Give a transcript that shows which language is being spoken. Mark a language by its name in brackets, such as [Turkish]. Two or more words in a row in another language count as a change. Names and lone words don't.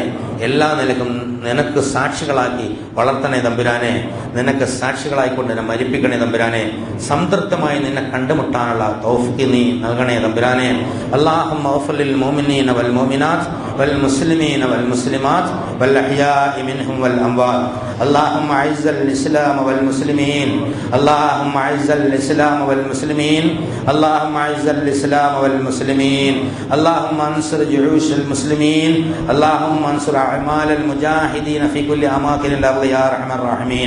[Malayalam] എല്ലാ നിലക്കും നിനക്ക് സാക്ഷികളാക്കി വളർത്തണേ തമ്പുരാനെ. നിനക്ക് സാക്ഷികളായിക്കൊണ്ട് എന്നെ മരിപ്പിക്കണേ തമ്പുരാനെ. സംതൃപ്തമായി നിന്നെ കണ്ടുമുട്ടാനുള്ള തൗഫീഖ് നീ നൽകണേ തമ്പുരാനെ. [Arabic] اللهم اغفر للمؤمنين والمؤمنات والمسلمين والمسلمات والأحياء منهم والأموات. اللهم اعز الاسلام والمسلمين. اللهم اعز الاسلام والمسلمين. اللهم اعز الاسلام والمسلمين. اللهم انصر جيوش المسلمين. اللهم انصر وأعمال المجاهدين في كل أماكن الأرض يا أرحم الراحمين.